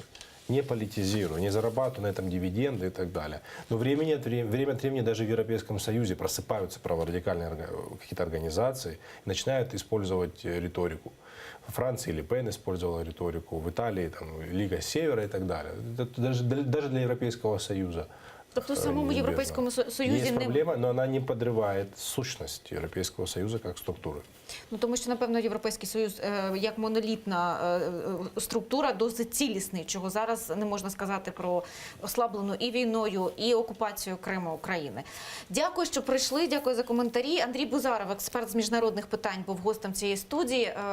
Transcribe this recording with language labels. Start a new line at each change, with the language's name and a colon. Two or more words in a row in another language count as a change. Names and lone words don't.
Russian: Не политизируя, не зарабатывая на этом дивиденды и так далее. Но время от времени даже в Европейском Союзе просыпаются праворадикальные какие-то организации и начинают использовать риторику. В Франции Ле Пен использовала риторику, в Италии там, Лига Севера и так далее. Это даже для Европейского Союза
Ukrainian: Тобто в самому
Russian: неизбежно.
Ukrainian: Європейському Союзі
Russian: Есть не... проблема, но она не подрывает сущность Европейского Союза как структуры.
Ukrainian: Ну, тому що, напевно, Європейський Союз як монолітна структура досить цілісний, чого зараз не можна сказати про ослаблену і війною, і окупацією Криму України. Дякую, що прийшли, дякую за коментарі. Андрій Бузаров, експерт з міжнародних питань, був гостем цієї студії.